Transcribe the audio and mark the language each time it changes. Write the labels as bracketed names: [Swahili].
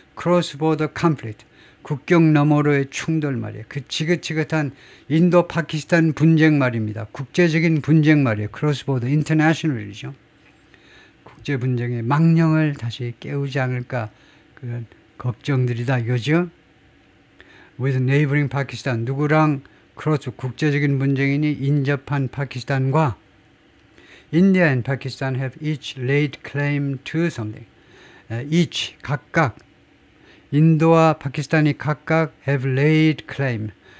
[English] cross border conflict, [Korean] 국경 너머로의 충돌 말이에요. 그 지긋지긋한 인도 파키스탄 분쟁 말입니다. 국제적인 분쟁 말이에요. cross border, international이죠. 국제 분쟁의 망령을 다시 깨우지 않을까 그런 걱정들이다 이거죠. [English] with neighboring Pakistan, [Korean] 누구랑 크로스 국제적인 분쟁이니 인접한 파키스탄과 [English] India and Pakistan have each laid claim to something. [Korean] each 각각 인도와 파키스탄이 각각 [English] have laid claim.